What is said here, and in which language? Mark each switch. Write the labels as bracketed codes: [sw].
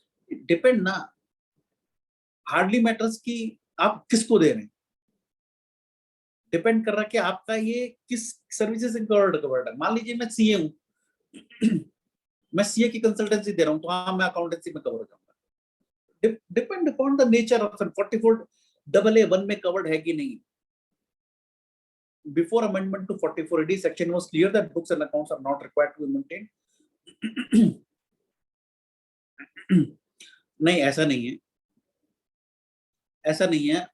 [hi] Depend ना, hardly matters कि आप किसको दे रहे हैं, डिपेंड कर रहा है कि आपका ये किस सर्विसेज से कवर्ड है। मान लीजिए मैं सीए हूं, मैं सीए की कंसल्टेंसी दे रहा हूं, तो हाँ मैं अकाउंटेंसी में कवर हो जाऊंगा। Depend upon the nature of 44 AA1 में कवर्ड है कि नहीं। [en] Before amendment to 44 AD, section was clear that books and accounts are not required to be maintained. [hi] नहीं, ऐसा नहीं है, ऐसा नहीं है।